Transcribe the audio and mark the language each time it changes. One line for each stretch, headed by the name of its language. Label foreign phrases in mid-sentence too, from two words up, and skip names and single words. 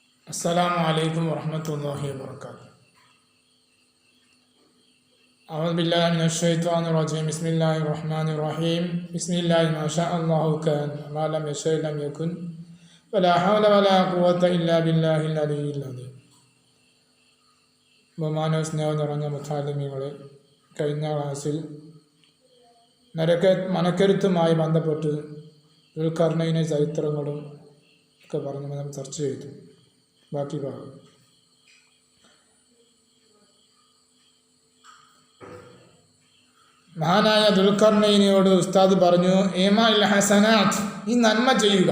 Arabic: السلام عليكم ورحمة الله وبركاته. أعوذ بالله من الشيطان الرجيم. بسم الله الرحمن الرحيم. بسم الله ما شاء الله كان ما لم يشاء لم يكن ولا حول ولا قوة إلا بالله العلي العظيم.
Malayalam: ബഹുമാനവും സ്നേഹം നിറഞ്ഞ മുത്താലിമീങ്ങളെ, കഴിഞ്ഞ ക്ലാസ്സിൽ മനക്കരുത്തുമായി ബന്ധപ്പെട്ട് ദുൽഖർനൈനെ ചരിത്രങ്ങളും ഒക്കെ പറഞ്ഞ് നമ്മൾ ചർച്ച ചെയ്തു. ബാക്കി ഭാഗം മഹാനായ ദുൽഖർനൈനിയോട് ഉസ്താദ് പറഞ്ഞു,
Arabic: أعمال حسنات,
Malayalam: ഈ നന്മ ചെയ്യുക.